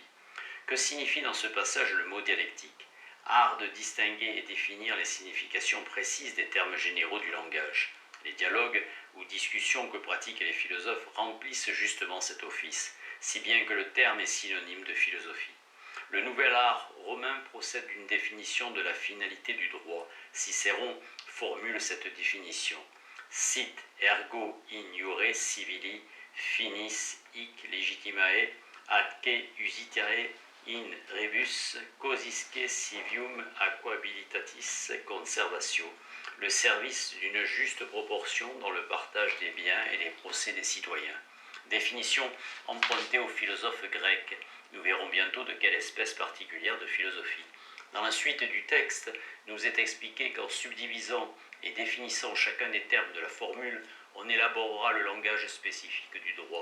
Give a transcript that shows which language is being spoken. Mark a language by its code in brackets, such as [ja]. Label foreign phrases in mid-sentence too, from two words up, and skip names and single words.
[fr] Que signifie dans ce passage le mot dialectique ? Art de distinguer et définir les significations précises des termes généraux du langage. Les dialogues ou discussions que pratiquent les philosophes remplissent justement cet office, si bien que le terme est synonyme de philosophie. Le nouvel art romain procède d'une définition de la finalité du droit. Cicéron formule cette définition. [la] Sit ergo in iure civili finis hic legitimae atque usitare in rebus causisque civium aquabilitatis conservatio, [fr] le service d'une juste proportion dans le partage des biens et les procès des citoyens. Définition empruntée aux philosophes grecs. Nous verrons bientôt de quelle espèce particulière de philosophie. Dans la suite du texte, nous est expliqué qu'en subdivisant et définissant chacun des termes de la formule, on élaborera le langage spécifique du droit.